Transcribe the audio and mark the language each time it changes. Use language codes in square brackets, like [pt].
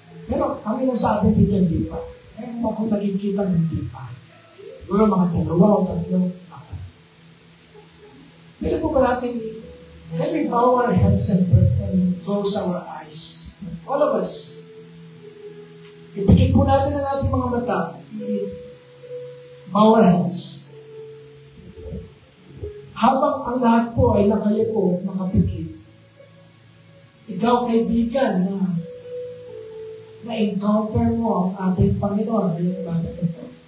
[tl] Pero kami na sa atin dito hindi pa. Ngayon mo kung nakikita hindi pa. Siguro mga 2 o 3 ako. Pwede po ba natin, [en] can we bow our heads and close our eyes? All of us. [tl] Ipikit po natin ang ating mga mata. [en] Bow our heads. [tl] Habang ang lahat po ay nakayuko at nakapikit, ikaw, kaibigan, na-encounter mo ang ating Panginoon ngayong bagay ito.